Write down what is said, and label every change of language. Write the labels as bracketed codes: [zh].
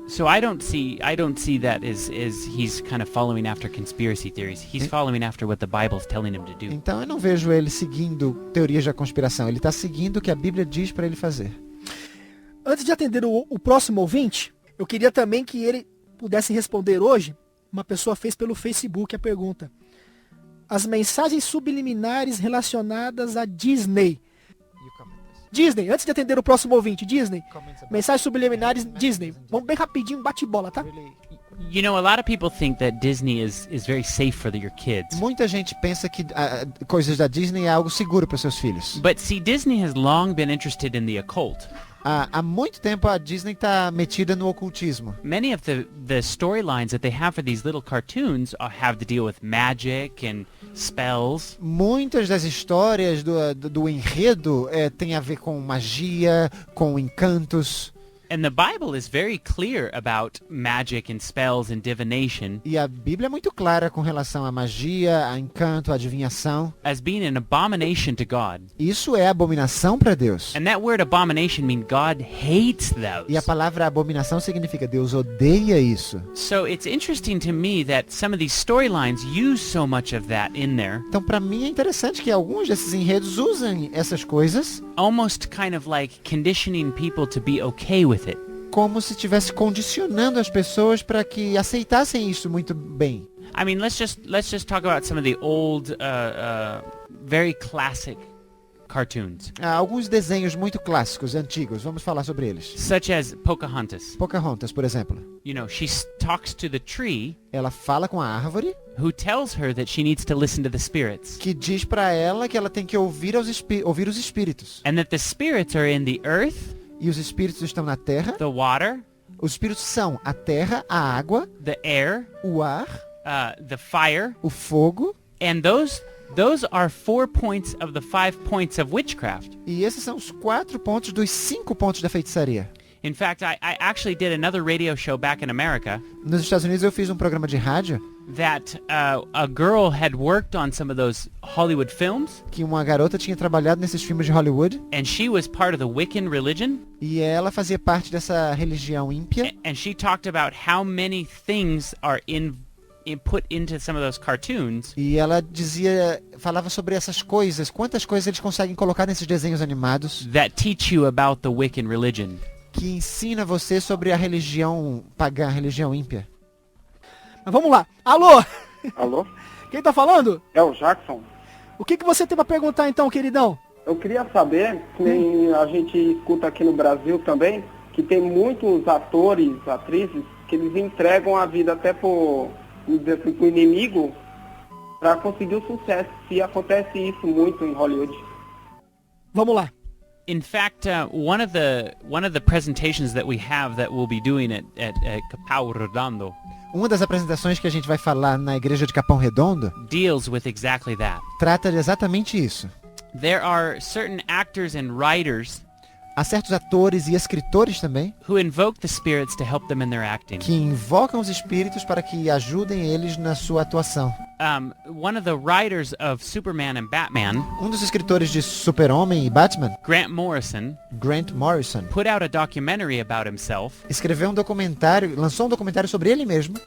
[en] So I don't see that as he's kind of following after conspiracy theories. He's following after what the Bible's telling him to do. [pt] Então eu não vejo ele seguindo teorias da conspiração. Ele está seguindo o que a Bíblia diz para ele fazer. Antes de atender o próximo ouvinte, eu queria também que ele pudesse responder hoje. Uma pessoa fez pelo Facebook a pergunta: as mensagens subliminares relacionadas a Disney. Disney, antes de atender o próximo ouvinte, Disney. Mensagens subliminares Disney. Vamos bem rapidinho, bate-bola, tá? [en] You know, a lot of people think that Disney is very safe for your kids. [pt] Muita gente pensa que coisas da Disney é algo seguro para seus filhos. [en] But see, Disney has long been interested in the occult. [pt] Há muito tempo a Disney está metida no ocultismo. [en] Many of the storylines that they have for these little cartoons have to deal with magic and spells. [pt] Muitas das histórias do enredo tem a ver com magia, com encantos. [en] And the Bible is very clear about magic and spells and divination [pt] E a Bíblia é muito clara com relação à magia, a encanto, a adivinhação. [en] as being an abomination to God. [pt] Isso é abominação para Deus. [en] And that word abomination means God hates those. [pt] E a palavra abominação significa Deus odeia isso. [en] So it's interesting to me that some of these storylines use so much of that in there, [pt] Então, para mim é interessante que alguns desses enredos usem essas coisas [en] almost kind of like conditioning people to be okay with it. [pt] como se estivesse condicionando as pessoas para que aceitassem isso muito bem. [en] I mean, let's just talk about some of the old, very classic cartoons, [pt] Há alguns desenhos muito clássicos, antigos, vamos falar sobre eles. [en] such as Pocahontas. [pt] Pocahontas, por exemplo. [en] You know, she talks to the tree, [pt] Ela fala com a árvore, [en] who tells her that she needs to listen to the spirits, [pt] que diz para ela que ela tem que ouvir os espíritos. [en] and that the spirits are in the earth, [pt] E os espíritos estão na terra. [en] the water, [pt] Os espíritos são a terra, a água, [en] the air, [pt] o ar, [en] the fire, [pt] o fogo. [en] and those are 4 points of the 5 points of witchcraft. [pt] E esses são os 4 pontos dos 5 pontos da feitiçaria. [en] In fact, I actually did another radio show back in America [pt] Nos Estados Unidos eu fiz um programa de rádio [en] that a girl had worked on some of those Hollywood films, [pt] que uma garota tinha trabalhado nesses filmes de Hollywood [en] and she was part of the Wiccan religion, [pt] e ela fazia parte dessa religião ímpia. [en] and she talked about how many things are put into some of those cartoons [pt] E ela falava sobre essas coisas, quantas coisas eles conseguem colocar nesses desenhos animados [en] that teach you about the Wiccan religion. [pt] que ensina você sobre a religião pagã, a religião ímpia. Mas vamos lá. Alô? Alô? Quem tá falando? É o Jackson. O que você tem pra perguntar então, queridão? Eu queria saber, que nem a gente escuta aqui no Brasil também, que tem muitos atores, atrizes, que eles entregam a vida até pro inimigo para conseguir o sucesso. Se acontece isso muito em Hollywood. Vamos lá. [en] In fact, one of the presentations that we have that we'll be doing at Capão Redondo [pt] Uma das apresentações que a gente vai falar na igreja de Capão Redondo [en] deals with exactly that. [pt] trata de exatamente isso. [en] There are certain actors and writers [pt] Há certos atores e escritores também [en] who invoke the spirits to help them in their acting. [pt] que invocam os espíritos para que ajudem eles na sua atuação. [en] One of the writers of Superman and Batman, [pt] Um dos escritores de Super-Homem e Batman, [en] Grant Morrison, [pt] Grant Morrison, [en] put out a documentary about himself [pt] escreveu um documentário, lançou um documentário sobre ele mesmo,